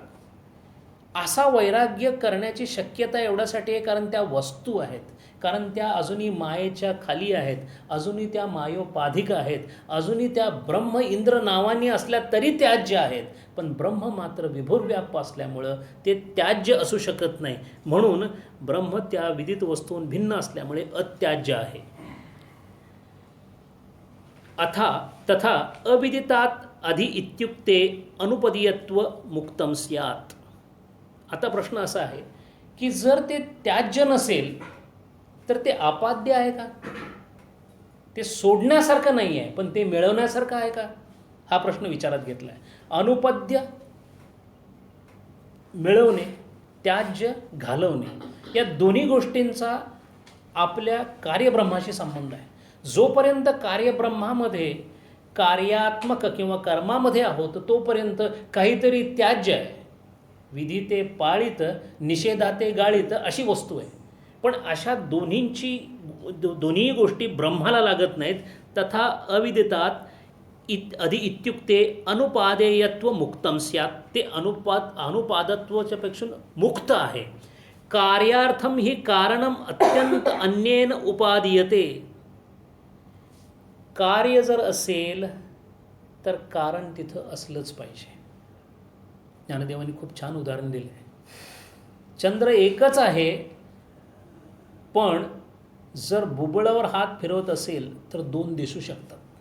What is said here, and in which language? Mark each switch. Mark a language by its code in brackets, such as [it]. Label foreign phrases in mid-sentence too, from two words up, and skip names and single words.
[mr] असा वैराग्य करण्याची शक्यता एवढ्यासाठी आहे कारण त्या वस्तू आहेत, कारण त्या अजूनही मायेच्या खाली आहेत, अजूनही त्या मायोपाधिक आहेत, अजूनही त्या ब्रह्म इंद्र नावानी असल्या तरी त्याज्य आहेत. पण ब्रह्म मात्र विभुर्व्याप्त असल्यामुळं ते त्याज्य असू शकत नाही. म्हणून ब्रह्म त्या विदित वस्तून भिन्न असल्यामुळे अत्याज्य आहे. [sa] तथा अविदितात अधि इत्युक्ते अनुपदीयत्व मुक्तम स्यात्. [mr] आता प्रश्न असा आहे की जर ते त्याज्य नसेल तर ते अपाद्य आहे का? ते सोडण्यासारखं नाही आहे, पण ते मिळवण्यासारखं आहे का? हा प्रश्न विचारात घेतला आहे. अनुपद्य मिळवणे, त्याज्य घालवणे, या दोन्ही गोष्टींचा आपल्या कार्यब्रह्माशी संबंध आहे. जोपर्यंत कार्यब्रह्मामध्ये कार्यात्मक किंवा कर्मामध्ये आहोत तोपर्यंत काहीतरी त्याज्य आहे. विधिते पाळीत, निषेधाते गाळीत अशी वस्तू आहे. पण अशा दोन्ही गोष्टी ब्रह्माला लागत नाहीत. [sa] तथा अविदितात अधि इत्युक्ते अनुपादेयत्व मुक्तम स्यात्. [mr] ते अनुपादत्वाच्या पेक्षा मुक्त आहे. [sa] कार्यार्थम ही कारणम अत्यंत अन्येन उपादीयते. [mr] कार्य जर असेल तर कारण तिथं असलंच पाहिजे. ज्ञानदेवांनी खूप छान उदाहरण दिलं आहे. चंद्र एकच आहे, पण जर बुबळावर हात फिरवत असेल तर दोन दिसू शकतात.